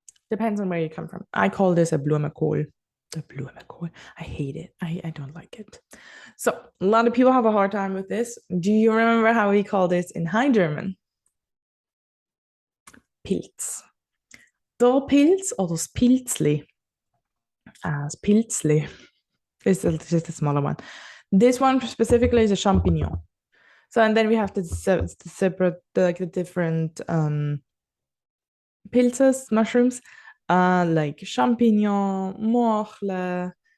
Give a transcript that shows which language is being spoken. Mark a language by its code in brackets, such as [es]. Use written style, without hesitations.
[en] Depends on where you come from. I call this a Blumenkohl. The Blumenkohl. I hate it. I don't like it. So a lot of people have a hard time with this. Do you remember how we call this in High German? [de] Pilz. Der Pilz oder das Pilzli. [en] Das Pilzli is just a smaller one. This one specifically is a champignon. So, and then we have to separate the different pilzes, mushrooms, like champignon, morchle.